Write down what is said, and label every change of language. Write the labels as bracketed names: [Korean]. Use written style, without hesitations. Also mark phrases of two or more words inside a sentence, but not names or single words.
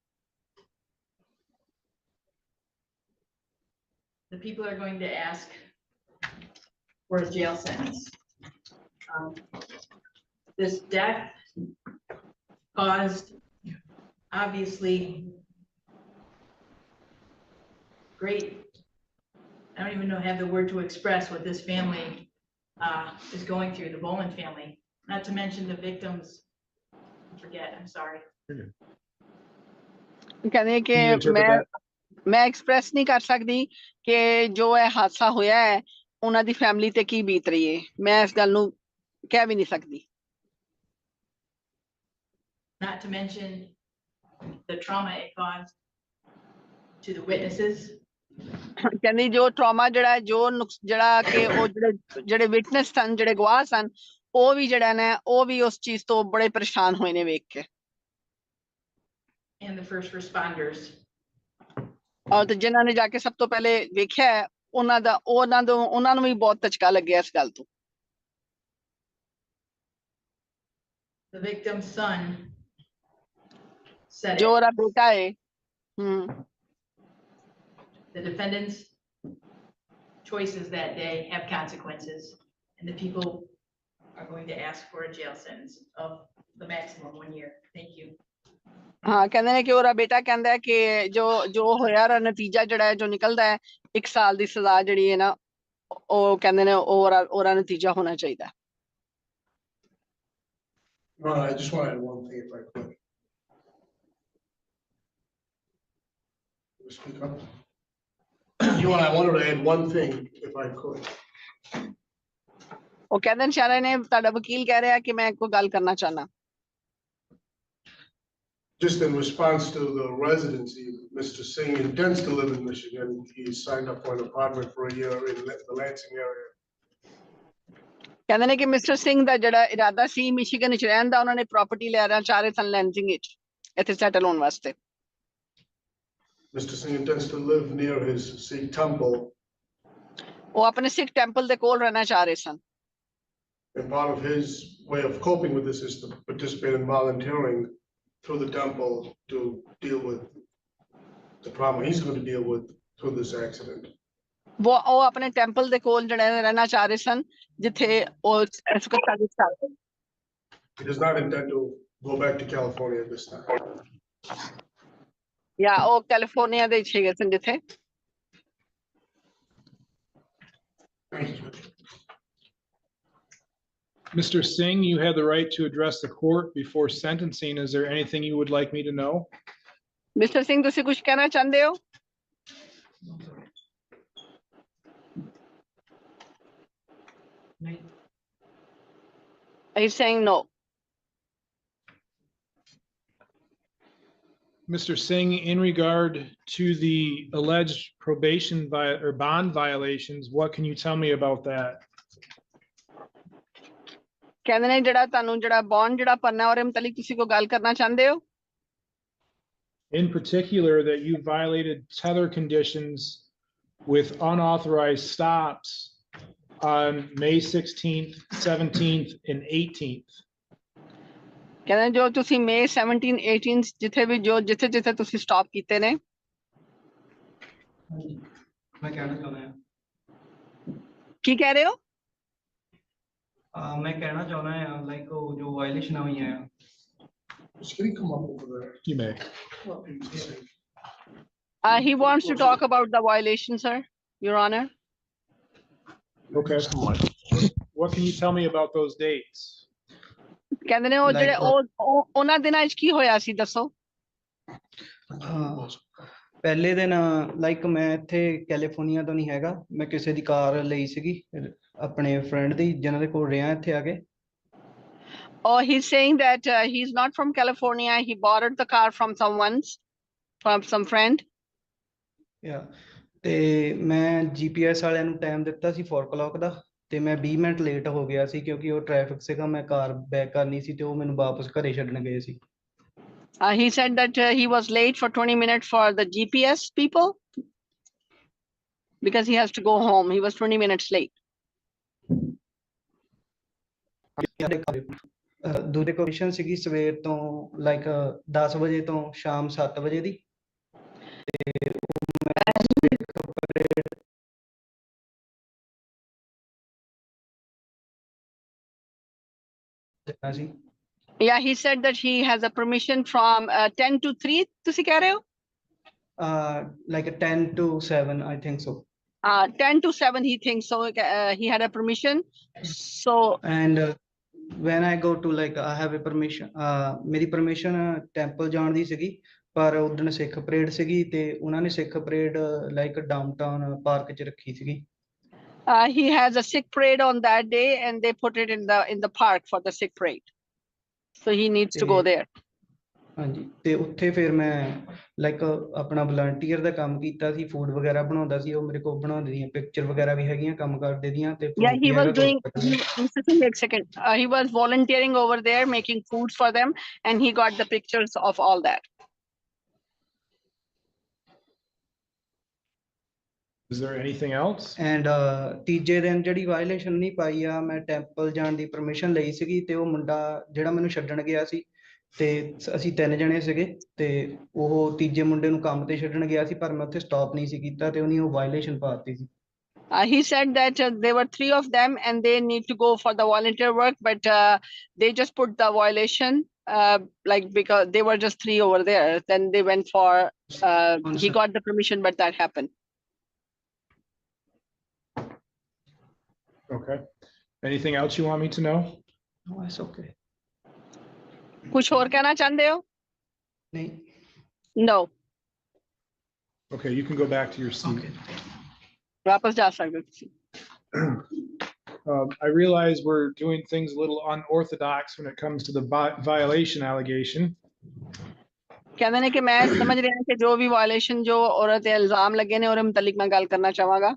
[English] The people are going to ask for a jail sentence. This death caused, obviously, great, I don't even have the word to express what this family is going through, the Boland family, not to mention the victims. I forget, I'm sorry. [Punjabi] ਕਹਿੰਦੇ ਕਿ ਮੈਂ ਐਕਸਪ੍ਰੈਸ ਨਹੀਂ ਕਰ ਸਕਦੀ ਕਿ ਜੋ ਇਹ ਹਾਦਸਾ ਹੋਇਆ ਹੈ ਉਹਨਾਂ ਦੀ ਫੈਮਿਲੀ ਤੇ ਕੀ ਬੀਤ ਰਹੀ ਹੈ, ਮੈਂ ਇਸ ਗੱਲ ਨੂੰ ਕਹਿ ਵੀ ਨਹੀਂ ਸਕਦੀ। [English] Not to mention the trauma it caused to the witnesses. [Punjabi] ਕਹਿੰਦੀ ਜੋ ਟਰਾਮਾ ਜਿਹੜਾ ਜਿਹੜਾ ਕਿ ਉਹ ਜਿਹੜੇ ਵਿਟਨੈਸ ਸਨ ਜਿਹੜੇ ਗਵਾਹ ਸਨ ਉਹ ਵੀ ਜਿਹੜਾ ਨੇ ਉਹ ਵੀ ਉਸ ਚੀਜ਼ ਤੋਂ ਬੜੇ ਪਰੇਸ਼ਾਨ ਹੋਏ ਨੇ ਵੇਖ ਕੇ [English] And the first responders. [Punjabi] ਔਰ ਤੇ ਜਿਨ੍ਹਾਂ ਨੇ ਜਾ ਕੇ ਸਭ ਤੋਂ ਪਹਿਲੇ ਵੇਖਿਆ ਹੈ, ਉਹਨਾਂ ਨੂੰ ਵੀ ਬਹੁਤ ਧਚਕਾ ਲੱਗਿਆ ਇਸ ਗੱਲ ਤੋਂ [English] The victim's son said [Punjabi] ਜੋ [English] it. [Punjabi] ਉਹਦਾ ਬੇਟਾ ਹੈ [English] The defendant's choices that day have consequences, and the people are going to ask for a jail sentence of the maximum 1 year. Thank you. [Punjabi] ਹਾਂ ਕਹਿੰਦੇ ਨੇ ਕਿ ਉਹਦਾ ਬੇਟਾ ਕਹਿੰਦਾ ਹੈ ਕਿ ਜੋ ਹੋਇਆ ਉਹਦਾ ਨਤੀਜਾ ਜਿਹੜਾ ਹੈ ਜੋ ਨਿਕਲਦਾ ਹੈ 1 ਸਾਲ ਦੀ ਸਜ਼ਾ ਜਿਹੜੀ ਹੈ ਨਾ ਉਹ ਕਹਿੰਦੇ ਨੇ ਉਹਦਾ ਨਤੀਜਾ ਹੋਣਾ ਚਾਹੀਦਾ [English] I just want to add one thing if I could. Speak up. I wanted to add one thing if I could. [Punjabi] ਉਹ ਕਹਿੰਦੇ ਨੇ ਸ਼ਾਰਾ ਨੇ ਤੁਹਾਡਾ ਵਕੀਲ ਕਹਿ ਰਿਹਾ ਕਿ ਮੈਂ ਕੋਈ ਗੱਲ ਕਰਨਾ ਚਾਹਨਾ [English] Just in response to the residency, Mr. Singh intends to live in Michigan. He signed up for an apartment for a year in the Lansing area. [Punjabi] ਕਹਿੰਦੇ ਨੇ ਕਿ ਮਿਸਟਰ ਸਿੰਘ ਦਾ ਜਿਹੜਾ ਇਰਾਦਾ ਸੀ ਮਿਸ਼ੀਗਨ ਵਿੱਚ ਰਹਿਣ ਦਾ ਉਹਨਾਂ ਨੇ ਪ੍ਰਾਪਰਟੀ ਲੈਣਾ ਚਾਹ ਰਹੇ ਸਨ ਲੈਂਸਿੰਗ ਵਿੱਚ ਇੱਥੇ ਸੈਟਲ ਹੋਣ ਵਾਸਤੇ [English] Mr. Singh intends to live near his Sikh temple. [Punjabi] ਉਹ ਆਪਣੇ ਸਿੱਖ ਟੈਂਪਲ ਦੇ ਕੋਲ ਰਹਿਣਾ ਚਾਹ ਰਹੇ ਸਨ [English] And part of his way of coping with this is to participate in volunteering through the temple to deal with the problem he's going to deal with through this accident. [Punjabi] ਉਹ ਆਪਣੇ ਟੈਂਪਲ ਦੇ ਕੋਲ ਜਿਹੜਾ ਰਹਿਣਾ ਚਾਹ ਰਹੇ ਸਨ ਜਿੱਥੇ ਉਹ ਇਸ ਵਕਤ [English] He does not intend to go back to California this time. [Punjabi] ਜਾਂ ਉਹ ਕੈਲੀਫੋਰਨੀਆ ਦੇ ਵਿੱਚ ਹੈਗੇ ਸਨ ਜਿੱਥੇ [English] Mr. Singh, you have the right to address the court before sentencing. Is there anything you would like me to know? Mr. [Punjabi] Singh, ਤੁਸੀਂ ਕੁਝ ਕਹਿਣਾ ਚਾਹੁੰਦੇ ਹੋ? [English] Are you saying no? Mr. Singh, in regard to the alleged probation or bond violations, what can you tell me about that? [Punjabi] ਕਹਿੰਦੇ ਨੇ ਜਿਹੜਾ ਤੁਹਾਨੂੰ ਜਿਹੜਾ ਬੌਂਡ ਜਿਹੜਾ ਭਰਨਾ ਉਹਦੇ ਮੁਤਲਕ ਤੁਸੀਂ ਕੋਈ ਗੱਲ ਕਰਨਾ ਚਾਹੁੰਦੇ ਹੋ? [English] In particular, that you violated tether conditions with unauthorized stops on May 16th, 17th, and 18th. [Punjabi] ਕਹਿੰਦੇ ਜੋ ਤੁਸੀਂ May 17, 18 ਜਿੱਥੇ ਵੀ ਜਿੱਥੇ ਤੁਸੀਂ ਸਟਾਪ ਕੀਤੇ ਨੇ ਮੈਂ ਕਹਿਣਾ ਚਾਹੁੰਦਾ ਹਾਂ ਕੀ ਕਹਿ ਰਹੇ ਹੋ? ਮੈਂ ਕਹਿਣਾ ਚਾਹੁੰਦਾ ਹਾਂ ਲਾਈਕ ਉਹ ਜੋ ਵਾਇਲੇਸ਼ਨ ਹੋਈਆਂ ਆ [English] Can you come up over there? You may. He wants to talk about the violation, sir, Your Honor. Okay. What can you tell me about those dates? [Punjabi] ਕਹਿੰਦੇ ਨੇ ਉਹ ਜਿਹੜੇ ਉਹਨਾਂ ਦਿਨਾਂ ਵਿੱਚ ਕੀ ਹੋਇਆ ਸੀ ਦੱਸੋ? ਪਹਿਲੇ ਦਿਨ ਲਾਈਕ ਮੈਂ ਇੱਥੇ ਕੈਲੀਫੋਰਨੀਆ ਤੋਂ ਨਹੀਂ ਹੈਗਾ ਮੈਂ ਕਿਸੇ ਦੀ ਕਾਰ ਲਈ ਸੀਗੀ ਆਪਣੇ ਫਰੈਂਡ ਦੀ ਜਿਨ੍ਹਾਂ ਦੇ ਕੋਲ ਰਿਹਾ ਇੱਥੇ ਆ ਕੇ [English] Oh, he's saying that he's not from California. He borrowed the car from from some friend. Yeah. [Punjabi] ਤੇ ਮੈਂ GPS ਵਾਲਿਆਂ ਨੂੰ ਟਾਈਮ ਦਿੱਤਾ ਸੀ 4 o'clock ਦਾ ਤੇ ਮੈਂ 20 ਮਿੰਟ ਲੇਟ ਹੋ ਗਿਆ ਸੀ ਕਿਉਂਕਿ ਉਹ ਟ੍ਰੈਫਿਕ ਸੀਗਾ ਮੈਂ ਕਾਰ ਬੈਕ ਕਰਨੀ ਸੀ ਤੇ ਉਹ ਮੈਨੂੰ ਵਾਪਸ ਘਰੇ ਛੱਡਣ ਗਏ ਸੀ [English] He said that he was late for 20 minutes for the GPS people because he has to go home. He was 20 minutes late. [Punjabi] ਦੂਜੇ ਕਮਿਸ਼ਨ ਸੀਗੀ ਸਵੇਰ ਤੋਂ ਲਾਈਕ 10 ਵਜੇ ਤੋਂ ਸ਼ਾਮ 7 ਵਜੇ ਦੀ [English] Yeah, he said that he has a permission from 10 to 3. [Punjabi] ਤੁਸੀਂ ਕਹਿ ਰਹੇ ਹੋ? [English] Like 10 to 7, I think so. 10 to 7, he thinks so. He had a permission. So. And when I go to like I have a permission. [Punjabi] ਮੇਰੀ [English] permission temple [Punjabi] ਜਾਣ ਦੀ ਸੀਗੀ ਪਰ ਉਦੋਂ ਸਿੱਖ ਪਰੇਡ ਸੀਗੀ ਤੇ ਉਹਨਾਂ ਨੇ ਸਿੱਖ ਪਰੇਡ [English] like downtown park [Punjabi] 'ਚ ਰੱਖੀ ਸੀਗੀ. [English] He has a Sikh parade on that day, and they put it in the park for the Sikh parade. So he needs to go there. [Punjabi] ਹਾਂਜੀ ਤੇ ਉੱਥੇ ਫਿਰ ਮੈਂ ਲਾਈਕ ਆਪਣਾ ਵਲੰਟੀਅਰ ਦਾ ਕੰਮ ਕੀਤਾ ਸੀ, ਫੂਡ ਵਗੈਰਾ ਬਣਾਉਂਦਾ ਸੀ, ਉਹ ਮੇਰੇ ਕੋਲ ਬਣਾਉਂਦੇ ਦੀਆਂ ਪਿਕਚਰ ਵਗੈਰਾ ਵੀ ਹੈਗੀਆਂ ਕੰਮ ਕਰਦੇ ਦੀਆਂ ਤੇ [English] Yeah, proof he [Punjabi] ਵੀ [English] was [Punjabi] ਹੈਗਾ [English] doing, [Punjabi] ਤੁਹਾਡੇ [English] Mr. Singh, wait a second. He was volunteering over there, making foods for them, and he got the pictures of all that. Is there anything else? [Punjabi] ਐਂਡ ਤੀਜੇ ਦਿਨ ਜਿਹੜੀ ਵਾਇਲੇਸ਼ਨ ਨਹੀਂ ਪਾਈ ਆ, ਮੈਂ ਟੈਂਪਲ ਜਾਣ ਦੀ ਪਰਮਿਸ਼ਨ ਲਈ ਸੀਗੀ ਤੇ ਉਹ ਮੁੰਡਾ ਜਿਹੜਾ ਮੈਨੂੰ ਛੱਡਣ ਗਿਆ ਸੀ ਤੇ ਅਸੀਂ 3 ਜਣੇ ਸੀਗੇ ਤੇ ਉਹ ਤੀਜੇ ਮੁੰਡੇ ਨੂੰ ਕੰਮ ਤੇ ਛੱਡਣ ਗਿਆ ਸੀ, ਪਰ ਮੈਂ ਉੱਥੇ ਸਟਾਪ ਨਹੀਂ ਸੀ ਕੀਤਾ ਤੇ ਉਹਨੇ ਉਹ ਵਾਇਲੇਸ਼ਨ ਪਾ ਦਿੱਤੀ ਸੀ। [English] He said that there were 3 of them and they need to go for the volunteer work, but they just put the violation like because they were just 3 over there. Then they went for, he got the permission, but that happened. Okay. Anything else you want me to know? No, it's okay. [Hindi] कुछ और कहना चाहते हो? नहीं. [English] No. Okay, you can go back to your seat. Okay. [Hindi] वापस जा सकते हो. [English] I realize we're doing things a little unorthodox when it comes to the violation allegation. [Hindi] कहते हैं कि मैं समझ रहा हूं कि जो भी वायलेशन [Punjabi] जो औरत ते इल्जाम लगे ने और मुतल्लिक मैं गल करना चाहांगा.